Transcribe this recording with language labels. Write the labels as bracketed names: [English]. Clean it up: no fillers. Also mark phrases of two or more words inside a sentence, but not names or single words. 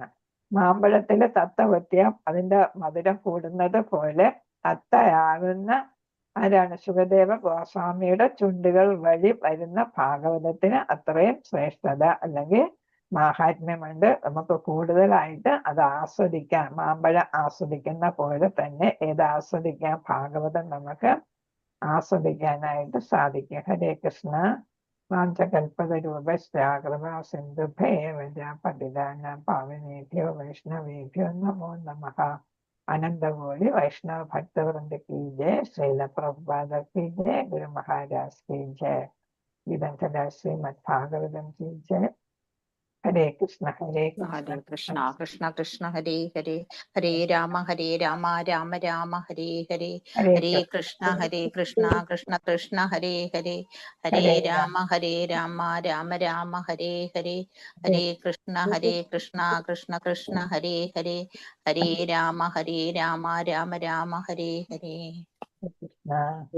[Malayalam] മാമ്പഴത്തില് തത്ത കുത്തിയാൽ അതിന്റെ മധുരം കൂടുന്നത് പോലെ തത്തയാകുന്ന ശുഗദേവ ഗോസ്വാമിയുടെ ചുണ്ടുകൾ വഴി വരുന്ന ഭാഗവതത്തിന് അത്രയും ശ്രേഷ്ഠത അല്ലെങ്കിൽ മാഹാത്മ്യമുണ്ട്. നമുക്ക് കൂടുതലായിട്ട് അത് ആസ്വദിക്കാം. മാമ്പഴം ആസ്വദിക്കുന്ന പോലെ തന്നെ ആസ്വദിക്കാം? ഭാഗവതം നമുക്ക് ആസ്വദിക്കാനായിട്ട് സാധിക്കും. [Sanskrit] ഹരേ കൃഷ്ണ. വാഞ്ചകൽപതരൂപശ്ചാകൃത സിന്ധുഭേവ പതിതാനാം പാവനേഭ്യോ വൈഷ്ണവേഭ്യോ നമോ നമഃ. [Hindi] अनंतकोटि वैष्णव भक्तवृंद की जय। श्रील प्रभुपाद की जय। गुरु महाराज की जय। इदं सदा श्रीमद् भागवतम की जय। [Sanskrit] हरे कृष्ण ഹരേ കൃഷ്ണ കൃഷ്ണ കൃഷ്ണ ഹരേ ഹരേ ഹരേ രാമ രാമ രാമ ഹരേ ഹരേ ഹരേ കൃഷ്ണ കൃഷ്ണ കൃഷ്ണ ഹരേ ഹരേ ഹരേ രാമ രാമ രാമ ഹരേ ഹരേ ഹരേ കൃഷ്ണ കൃഷ്ണ കൃഷ്ണ ഹരേ ഹരേ ഹരേ രാമ രാമ രാമ ഹരേ ഹരേ.